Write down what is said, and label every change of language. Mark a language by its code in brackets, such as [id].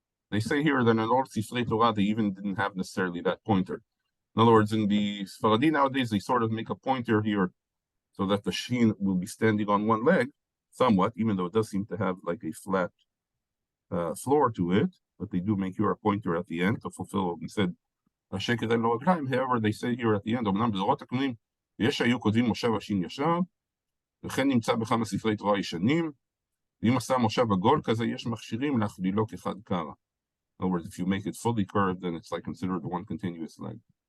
[en] They say here that in all Sifrei Torah, they even didn't have necessarily that pointer. In other words, in the Sfaradi nowadays, they sort of make a pointer here so that the shin will be standing on one leg, somewhat, even though it does seem to have like a flat floor to it, but they do make here a pointer at the end to fulfill what we said. However, they say here at the end, [he] יש שהיו כותבים מושב השין ישר, וכן נמצא בכמה ספרי תורה ישנים, ואם עשה מושב עגול כזה, יש מכשירים להכלילו כחד קרא. [en] In other words, if you make it fully curved, then it's like considered one continuous leg.